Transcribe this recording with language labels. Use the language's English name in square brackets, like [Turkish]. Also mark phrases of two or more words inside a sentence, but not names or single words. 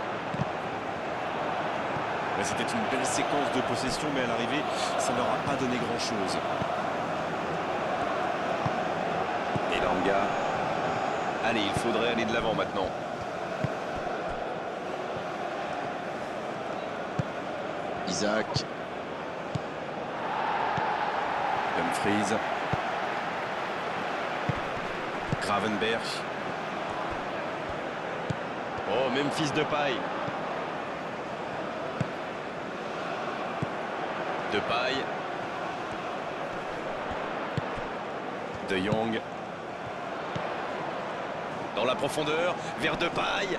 [French] C'était une belle séquence de possession, mais à l'arrivée, ça n'aura pas donné grand-chose. Elanga. Allez, il faudrait aller de l'avant maintenant. Isaac. Dumfries. Gravenberch. Oh, Memphis Depay. Depay. De Jong. Dans la profondeur, vers Depay.